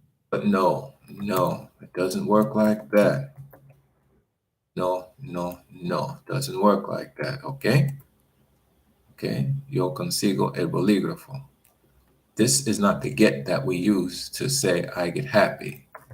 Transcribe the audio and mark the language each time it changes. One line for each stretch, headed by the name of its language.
English: But no, it doesn't work like that. No, doesn't work like that, okay?
Spanish: Okay, yo consigo el bolígrafo.
English: This is not the get that we use to say I get happy.